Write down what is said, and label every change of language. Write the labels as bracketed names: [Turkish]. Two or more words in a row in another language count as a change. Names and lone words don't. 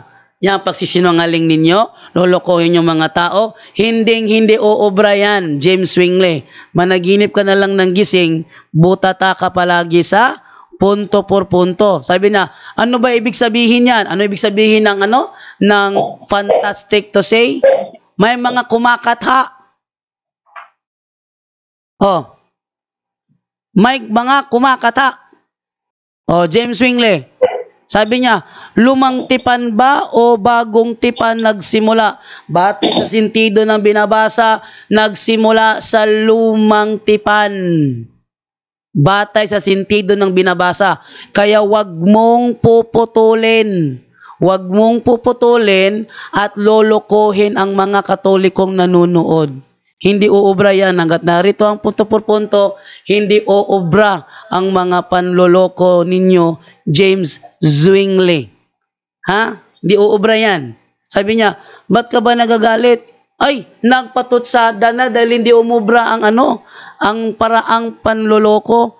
[Filipino] Yan pagsisinungaling ninyo, lolokohin yung mga tao. Hindi uobra yan, James Zwingli. Managinip ka na lang ng gising, butata ka palagi sa [Spanish] punto por punto. [Filipino] Sabi na, ano ba ibig sabihin yan? Ano ibig sabihin ng ng [English] fantastic to say? [Filipino] May mga kumakatha. May mga kumakatha. James Zwingli. Sabi niya, lumang tipan ba o bagong tipan nagsimula? Batay sa sentido ng binabasa, nagsimula sa lumang tipan. Batay sa sentido ng binabasa. Kaya wag mong puputulin. Wag mong puputulin at lolokohin ang mga Katolikong nanunood. Hindi uubra yan. Hanggat narito ang [Spanish] punto por punto, [Filipino] hindi uubra ang mga panloloko ninyo, James Zwingli. Hindi uubra yan. Sabi niya, ba't ka ba nagagalit? Ay, nagpatutsada na dahil hindi umubra ang ang paraang panloloko.